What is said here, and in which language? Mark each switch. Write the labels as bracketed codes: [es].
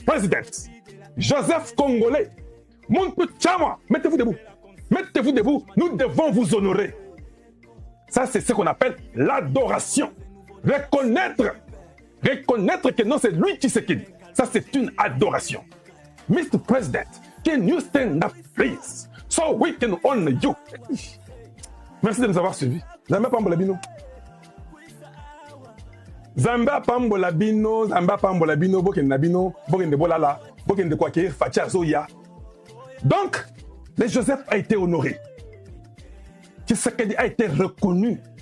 [fr] President, Joseph Congolais, Muntu Tchama, mettez-vous debout. Mettez-vous debout, nous devons vous honorer. Ça, c'est ce qu'on appelle l'adoration. Reconnaître que non, c'est lui qui s'est dit. Ça, c'est une adoration. [en] Mr. President, can you stand up, please, so we can honor you? [fr] Merci de nous avoir suivis. Zamba Pambolabino. Zamba Pambolabino, Zamba Pambolabino, Bokenabino, Bokendebolala, Bokendekwake, Fatia Zoya. Donc, le Joseph a été honoré. Tshisekedi a été reconnu.